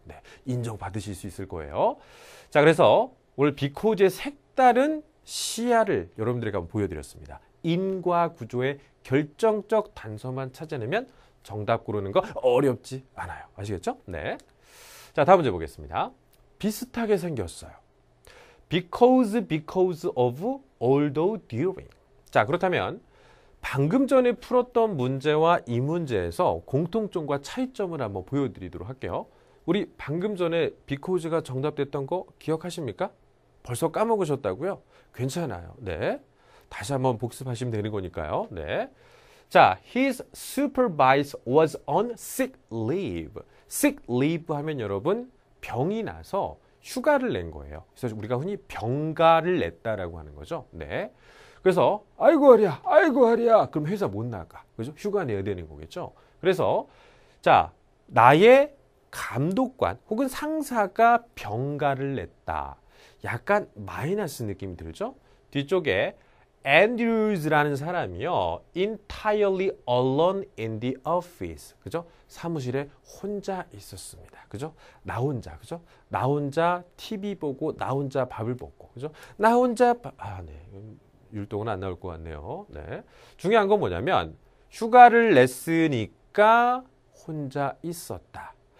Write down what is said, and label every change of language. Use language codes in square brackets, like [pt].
[ko] 네, 인정받으실 수 있을 거예요. 자, 그래서 오늘 because의 색다른 시야를 여러분들에게 한번 보여드렸습니다. 인과 구조의 결정적 단서만 찾아내면 정답 고르는 거 어렵지 않아요. 아시겠죠? 네. 자, 다음 문제 보겠습니다. 비슷하게 생겼어요. [en] because of, although, during. [ko] 자, 그렇다면 방금 전에 풀었던 문제와 이 문제에서 공통점과 차이점을 한번 보여드리도록 할게요. 우리 방금 전에 because가 정답됐던 거 기억하십니까? 벌써 까먹으셨다고요? 괜찮아요. 네. 다시 한번 복습하시면 되는 거니까요. 네. [en] 자, his supervisor was on sick leave. [ko] sick leave 하면 여러분 병이 나서 휴가를 낸 거예요. 그래서 우리가 흔히 병가를 냈다라고 하는 거죠. 네. 그래서 아이고 허리야. 그럼 회사 못 나가. 그죠? 휴가 내야 되는 거겠죠. 그래서 자, 나의 감독관 혹은 상사가 병가를 냈다. 약간 마이너스 느낌이 들죠? 뒤쪽에 Andrews라는 사람이요. [en] entirely alone in the office. [ko] 그죠? 사무실에 혼자 있었습니다. 그죠? 나 혼자. 그죠? 나 혼자 TV 보고 나 혼자 밥을 먹고. 그죠? 나 혼자 네. 율동은 안 나올 것 같네요. 네. 중요한 건 뭐냐면 휴가를 냈으니까 혼자 있었다.